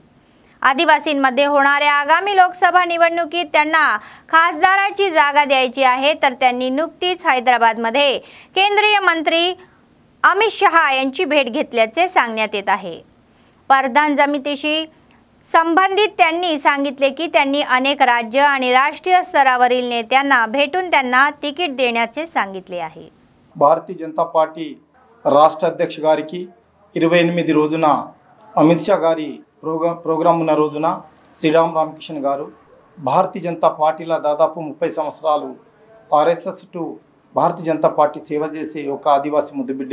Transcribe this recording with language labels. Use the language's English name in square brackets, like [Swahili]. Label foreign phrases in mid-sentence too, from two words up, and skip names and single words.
[Marathi] आदिवासींमध्ये होणाऱ्या आगामी लोकसभा निवडणुकीत त्यांना खासदाराची जागा द्यायची आहे, तर त्यांनी नुकतीच हैदराबादमध्ये केंद्रीय मंत्री अमित शहा यांची भेट घेतल्याचे सांगण्यात येत आहे. प्रधान समितीशी संबंधित त्यांनी सांगितले की त्यांनी अनेक राज्य आणि राष्ट्रीय स्तरावरील नेत्यांना भेटून त्यांना तिकीट देण्याचे सांगितले आहे. [Telugu] భారతీయ జనతా పార్టీ రాష్ట్ర అధ్యక్ష గారికి 28 రోజున అమిత్ షా గారి ప్రోగ్రామ్ ఉన్న రోజున శ్రీరామ్ రామకిషన్ గారు భారతీయ జనతా పార్టీలో దాదాపు 30 సంవత్సరాలు RSS టు భారతీయ జనతా పార్టీ సేవ చేసే ఒక ఆదివాసీ ముద్దుబిడ్డ.